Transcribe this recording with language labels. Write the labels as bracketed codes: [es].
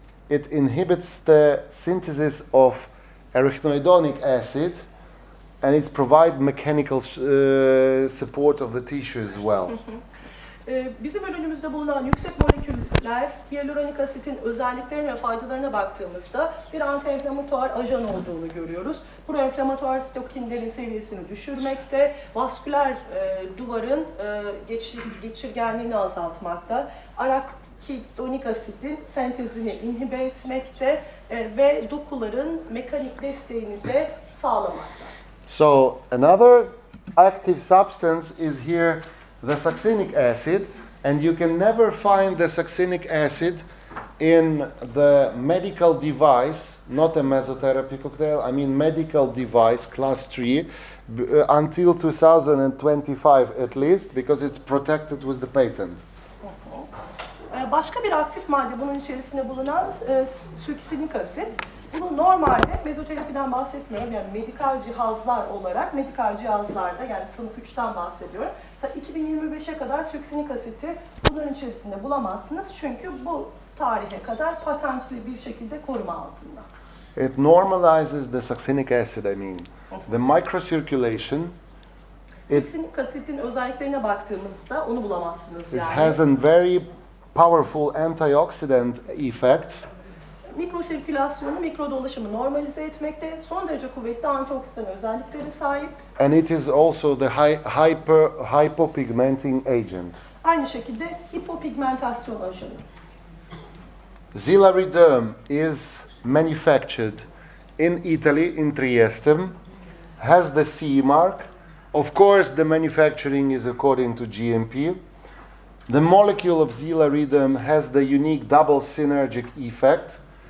[en] It inhibits the synthesis of arachidonic acid. And it provides mechanical support of the tissue as well. [tr] Bizim ürünümüzde bulunan yüksek moleküller hyaluronik asitin özelliklerine ve faydalarına baktığımızda bir anti-enflamatuar ajan olduğunu görüyoruz. Proenflamatuar sitokinlerin seviyesini düşürmekte, vasküler duvarın geçirgenliğini azaltmakta, arakidonik asitin sentezini inhibe etmekte ve dokuların mekanik desteğini de sağlamakta. [en] So another active substance is here the succinic acid, and you can never find the succinic acid in the medical device, not a mesotherapy cocktail, I mean medical device class 3 until 2025 at least, because it's protected with the patent. [tr] Başka bir aktif madde bunun içerisinde bulunan suksinik asit. Bunu normalde mezoterapiden bahsetmiyorum, yani medikal cihazlar olarak, medikal cihazlarda yani sınıf 3'ten bahsediyorum. Mesela 2025'e kadar suksinik asiti bunların içerisinde bulamazsınız çünkü bu tarihe kadar patentli bir şekilde koruma altında. [en] It normalizes the succinic acid, I mean. The microcirculation. [tr] Suksinik asitin özelliklerine baktığımızda onu bulamazsınız [en] It [tr] yani. [en] has a very powerful antioxidant effect. [tr] Mikrosirkülasyonu, mikrodolaşımı normalize etmekte, son derece kuvvetli antioksidan özellikleri sahip. [en] And it is also the hypopigmenting agent. [tr] Aynı şekilde hipopigmentasyon ajanı. [en] Xelarederm is manufactured in Italy, in Trieste, has the CE mark. Of course, the manufacturing is according to GMP. The molecule of Xelarederm has the unique double synergic effect.